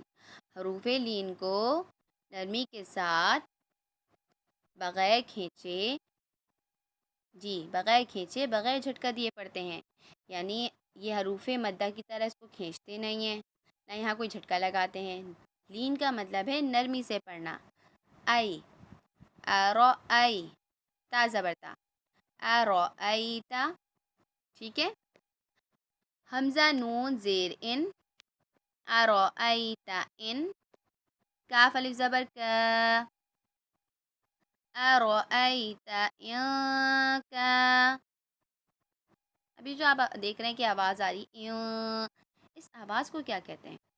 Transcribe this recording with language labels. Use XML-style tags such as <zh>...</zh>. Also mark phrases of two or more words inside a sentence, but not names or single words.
<ur>حروف لین کو نرمی کے ساتھ بغیر کھینچے، بغیر جھٹکا دیے پڑھتے ہیں، یعنی یہ حروف مدہ کی طرح اس کو کھینچتے نہیں ہیں، نہ یہاں کوئی جھٹکا لگاتے ہیں۔ لین کا مطلب ہے نرمی سے پڑھنا۔ ای، ارأی، تا زبر تا، ارأیتا، ٹھیک ہے۔ حمزہ نون زیر ان، ارأیت ان، کاف الف زبر کا، ارأیت ان کا۔ ابھی جو آپ دیکھ رہے ہیں کہ آواز آ رہی، اس آواز کو کیا کہتے ہیں؟</ur>